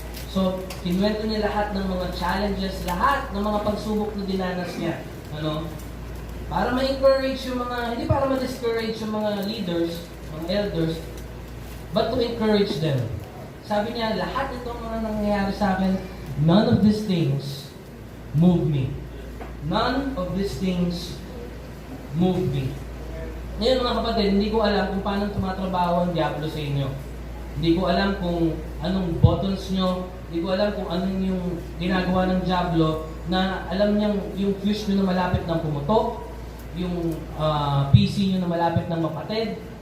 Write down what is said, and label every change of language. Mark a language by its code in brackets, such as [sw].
[tl] So, kinuwento niya lahat ng mga challenges, lahat ng mga pagsubok na dinanas niya. Para ma-encourage yung mga, hindi para ma-discourage yung mga leaders, mga elders, [en] but to encourage them. [tl] Sabi niya, lahat itong mga nangyayari sa akin, [en] none of these things move me. None of these things move me. [tl] Ngayon mga kapatid, hindi ko alam kung paano tumatrabaho ang Diablo sa inyo. Hindi ko alam kung anong buttons nyo, hindi ko alam kung anong yung ginagawa ng Diablo na alam niyang yung fuse nyo na malapit ng pumutok, yung PC nyo na malapit ng mapatid.